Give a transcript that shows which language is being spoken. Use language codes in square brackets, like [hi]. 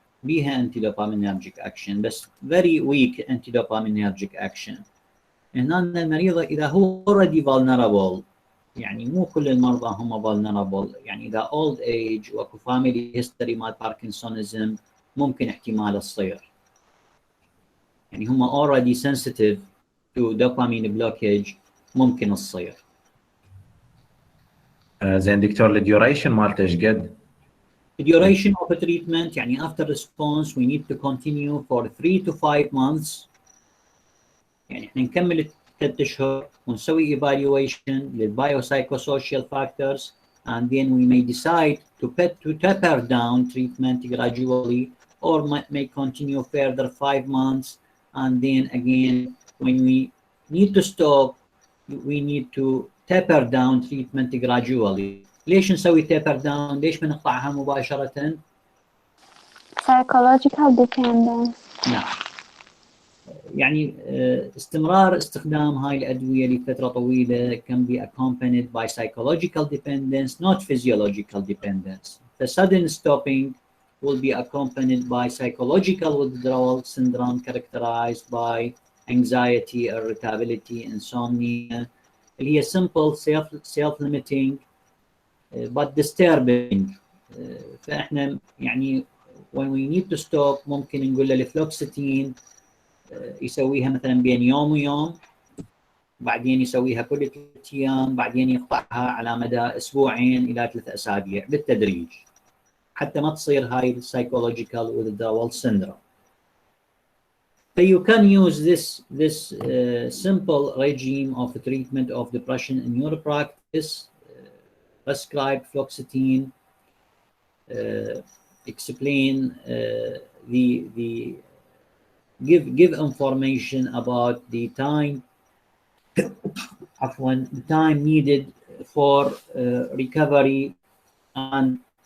[ar] بيها [en] antidopaminergic action بس very weak antidopaminergic action. [ar] هنا المريض إذا هو already vulnerable، يعني مو كل المرضى هم vulnerable، يعني إذا old age وأكو family history مال باركنسونيزم ممكن احتمال تصير. يعني هم [en] already sensitive to dopamine blockage [ar] ممكن تصير. زين دكتور الديوريشن مالته ايش قد؟ [en] The duration of a treatment [ar] يعني [en] after response we need to continue for 3 to 5 months. [ar] يعني احنا نكمل 3 أشهر ونسوي [en] evaluation للbiopsychosocial factors and then we may decide to taper down treatment gradually or may continue further 5 months and then again when we need to stop we need to taper down treatment gradually. [ar] ليش نسوي taper down؟ ليش ما نقطعها مباشرة؟ [en] psychological dependence. [ar] نعم. يعني استمرار استخدام هاي الأدوية لفترة طويلة [en] can be accompanied by psychological dependence, not physiological dependence. The sudden stopping will be accompanied by psychological withdrawal syndrome characterized by anxiety, irritability, insomnia. [ar] اللي هي [en] simple self-limiting but disturbing. [ar] فإحنا يعني [en] when we need to stop [ar] ممكن نقول له الفلوكسيتين يسويها مثلا بين يوم ويوم، بعدين يسويها كل 3 أيام، بعدين يقطعها على مدى أسبوعين إلى 3 أسابيع بالتدريج حتى ما تصير هاي [en] psychological withdrawal syndrome. So you can use this simple regime of treatment of depression in your practice. Prescribe fluoxetine, explain the give information about the time the time needed for recovery and